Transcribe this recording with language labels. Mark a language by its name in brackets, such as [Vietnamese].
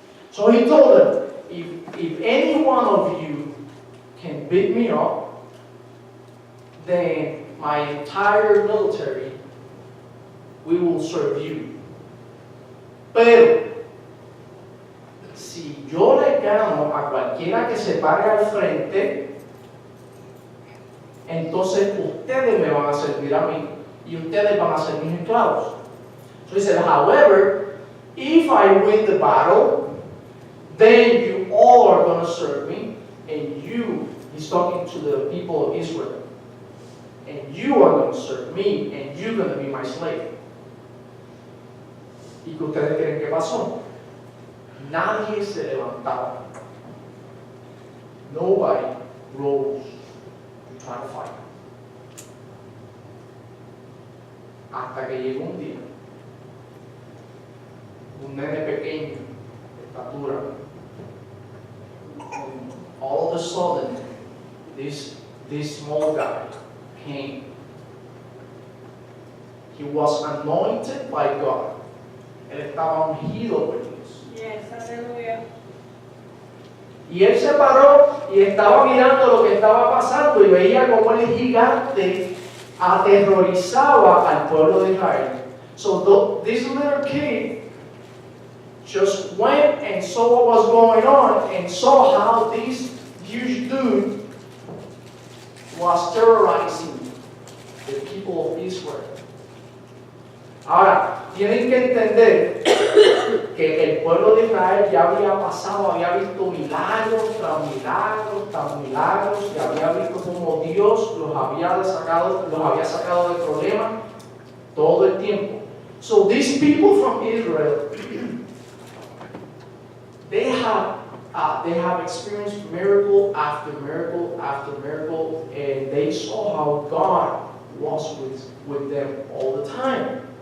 [English] So he told them, if any one of you can beat me up, then my entire military, we will serve you. [Spanish] Pero, si yo le gano a cualquiera que se pare al frente, entonces ustedes me van a servir a mí y ustedes van a ser mis esclavos. [English] So he said, however, if I win the battle, then you all are going to serve me, and you, he's talking to the people of Israel, and you are going to serve me, and you're going to be my slave. [Spanish] ¿Y qué ustedes creen que pasó? Nadie se levantaba. [English] Nobody rose to try to fight. [Spanish] Hasta que llegó un día, un nene pequeño, de estatura, [English] and all of a sudden, this small guy came. He was anointed by God. [Spanish] Él estaba ungido por Dios. [English] Yes, aleluya. [Spanish] Y él se paró y estaba mirando lo que estaba pasando y veía cómo el gigante aterrorizaba al pueblo de Israel. [English] So this little kid just went and saw what was going on and saw how this huge dude was terrorizing the people of Israel. [Spanish] Ahora, tienen que entender que el pueblo de Israel ya había pasado, había visto milagros tras milagros, y había visto cómo Dios los había sacado del problema todo el tiempo. [English] So these people from Israel, they have experienced miracle after miracle after miracle, and they saw how God was with them all the time.